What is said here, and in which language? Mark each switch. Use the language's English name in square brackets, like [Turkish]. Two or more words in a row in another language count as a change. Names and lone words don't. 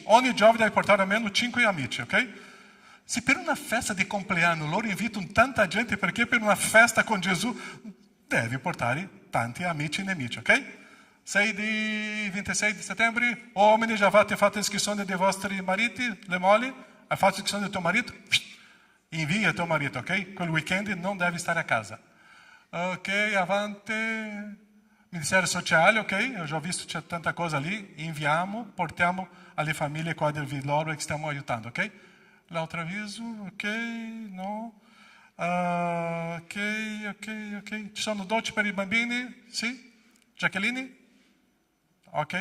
[Italian] Ogni giovane deve portare almeno 5 amici, ok? Se per una festa di compleanno loro invitano tanta gente, perché per una festa con Gesù devi portare tanti amici e nemici, ok? 26 di settembre, uomini, già avete fatto iscrizione dei vostri mariti, le mogli? Hai fatto iscrizione del tuo marito? Invia il tuo marito, ok? Quel weekend non devi stare a casa. Ok, avanti. Ministério Sociale, ok? [Portuguese] Eu já [Italian] ho visto c'è tanta cosa lì. Inviamo, portiamo alle famiglie qua del Villoro che stiamo aiutando, ok? L'altro avviso, ok, no. Ok. Ci sono dolci per i bambini? Sì? Jacqueline? Ok?